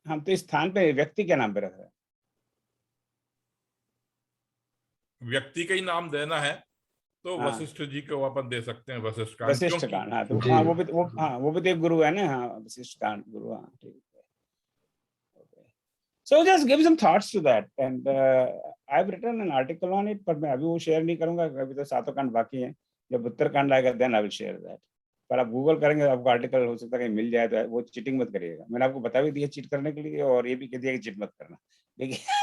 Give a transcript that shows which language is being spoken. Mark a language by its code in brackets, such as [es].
[hi] हम तो इस स्थान पे व्यक्ति के नाम पे रख रहे हैं। व्यक्ति का ही नाम देना है तो हाँ। वशिष्ठ जी को अपन दे सकते हैं, वशिष्ठ कांड, वशिष्ठ क्योंकि कांड, हाँ तो जी। हाँ वो भी तो एक गुरु है ना, हाँ वशिष्ठ कांड गुरु, हाँ ठीक है। [en] So just give some thoughts to that, and I've written an article on it, [hi] पर मैं अभी वो शेयर नहीं करूंगा, अभी तो 7 कांड बाकी हैं। जब उत्तरकांड आएगा [en] then I will share that. [hi] पर आप गूगल करेंगे आपको आर्टिकल हो सकता है कहीं मिल जाए, तो वो चीटिंग मत करिएगा। मैंने आपको बता भी दिया चीट करने के लिए, और ये भी कह दिया कि चीट मत करना, देखिए।